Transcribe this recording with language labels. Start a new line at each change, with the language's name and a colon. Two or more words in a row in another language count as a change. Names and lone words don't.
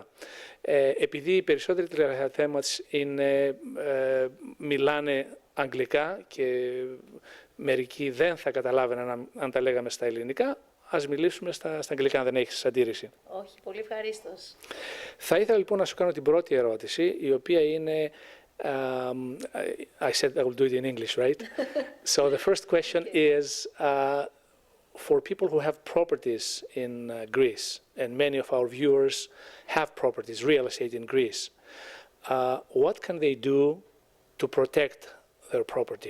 Greek: Επειδή οι περισσότεροι τηλεθέματες μιλάνε αγγλικά και μερικοί δεν θα καταλάβαιναν αν τα λέγαμε στα ελληνικά, ας μιλήσουμε στα αγγλικά, αν δεν έχεις αντίρρηση. Όχι, πολύ ευχαρίστως. Θα ήθελα λοιπόν να σου κάνω την πρώτη ερώτηση, η οποία είναι...
English: I said I will do it in English, right? So the first question is, for people who have properties in Greece, and many of our viewers have properties, real estate in Greece, what can they do to protect their property?